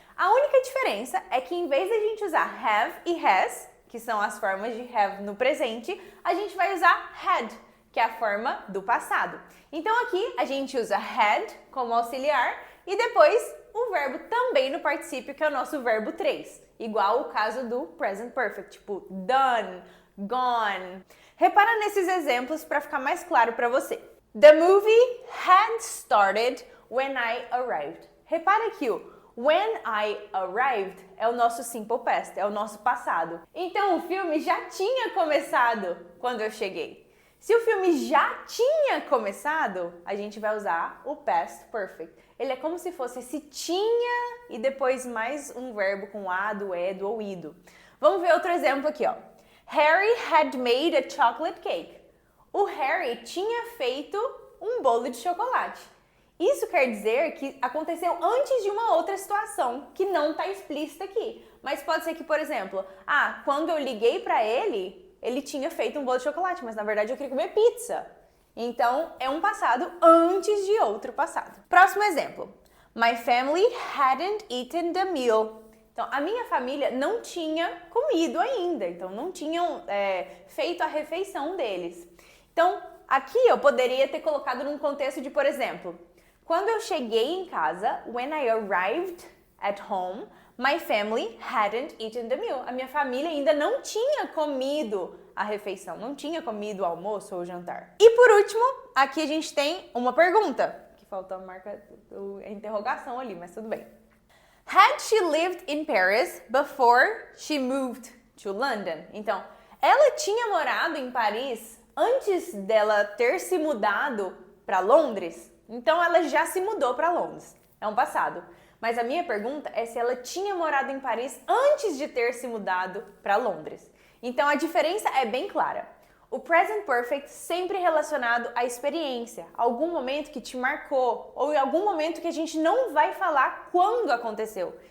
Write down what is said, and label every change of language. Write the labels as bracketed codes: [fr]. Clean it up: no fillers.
[pt] A única diferença é que em vez de a gente usar have e has, que são as formas de have no presente, a gente vai usar had, que é a forma do passado. Então aqui a gente usa had como auxiliar e depois o verbo também no particípio, que é o nosso verbo 3, igual o caso do Present Perfect, tipo done, gone. Repara nesses exemplos para ficar mais claro para você. [en] The movie had started when I arrived. [pt] Repara que o [en] when I arrived [pt] é o nosso simple past, é o nosso passado. Então o filme já tinha começado quando eu cheguei. Se o filme já tinha começado, a gente vai usar o past perfect. Ele é como se fosse esse tinha e depois mais um verbo com ado, edo ou ido. Vamos ver outro exemplo aqui, ó. [en] Harry had made a chocolate cake. [pt] O Harry tinha feito um bolo de chocolate. Isso quer dizer que aconteceu antes de uma outra situação que não está explícita aqui. Mas pode ser que, por exemplo, quando eu liguei para ele, ele tinha feito um bolo de chocolate, mas na verdade eu queria comer pizza. Então, é um passado antes de outro passado. Próximo exemplo. [en] My family hadn't eaten the meal. [pt] Então, a minha família não tinha comido ainda. Então, não tinham feito a refeição deles. Então, aqui eu poderia ter colocado num contexto de, por exemplo, quando eu cheguei em casa, [en] when I arrived at home, my family hadn't eaten the meal. [pt] A minha família ainda não tinha comido a refeição, não tinha comido o almoço ou o jantar. E por último, aqui a gente tem uma pergunta, que faltou a marca, a interrogação ali, mas tudo bem. [en] Had she lived in Paris before she moved to London? [pt] Então, ela tinha morado em Paris antes dela ter se mudado para Londres? Então, ela já se mudou para Londres. É um passado. Mas a minha pergunta é se ela tinha morado em Paris antes de ter se mudado para Londres. Então, a diferença é bem clara. O present perfect sempre relacionado à experiência, algum momento que te marcou, ou em algum momento que a gente não vai falar quando aconteceu.